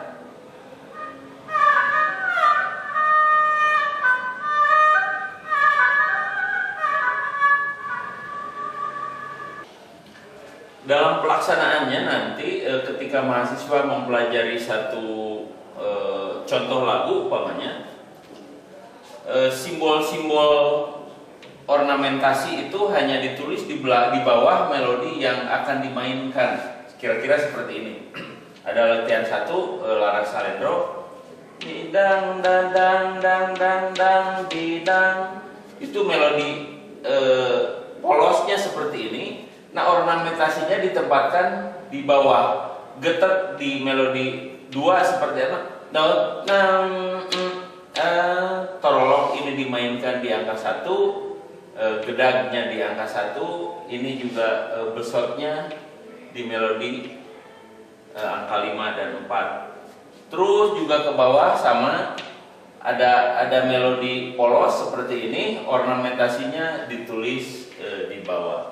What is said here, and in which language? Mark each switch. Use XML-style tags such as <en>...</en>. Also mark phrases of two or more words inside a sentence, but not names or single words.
<id>Dalam pelaksanaannya nanti ketika mahasiswa mempelajari satu contoh lagu umpamanya, simbol-simbol ornamentasi itu hanya ditulis di bawah melodi yang akan dimainkan. Kira-kira seperti ini. Ada latihan 1, laras salendro, didang dang dang dang dang dang didang. Itu melodi polosnya seperti ini. Nah, ornamentasinya ditempatkan di bawah. Getet di melodi 2 seperti apa? Torolok ini dimainkan di angka 1, gedagnya di angka 1, ini juga besotnya di melodi angka 5 dan 4. Terus juga ke bawah sama ada melodi polos seperti ini, ornamentasinya ditulis di bawah.</id>